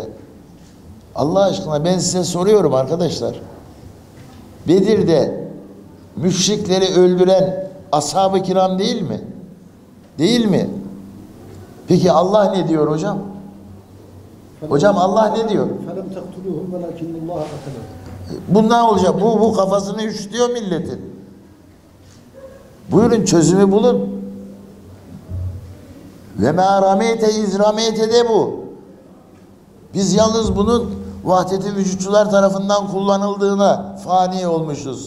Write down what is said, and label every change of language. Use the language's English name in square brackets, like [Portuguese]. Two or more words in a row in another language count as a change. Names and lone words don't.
[Turkish] Allah aşkına ben size soruyorum arkadaşlar. Bedir'de müşrikleri öldüren ashab-ı kiram değil mi? Değil mi? Peki Allah ne diyor hocam? Hocam Allah ne diyor? [Arabic] فَلَمْ تَقْتُلُوهُمْ وَلَكِنَّ اللّٰهَ قَتَلَهُمْ. [Turkish] Bundan olacak. Bu kafasını üşütüyor milletin. Buyurun çözümü bulun. [Arabic] وما رميت إذ رميت [Turkish] de bu. Biz yalnız bunun vahdet-i vücutçular tarafından kullanıldığına fani olmuşuz.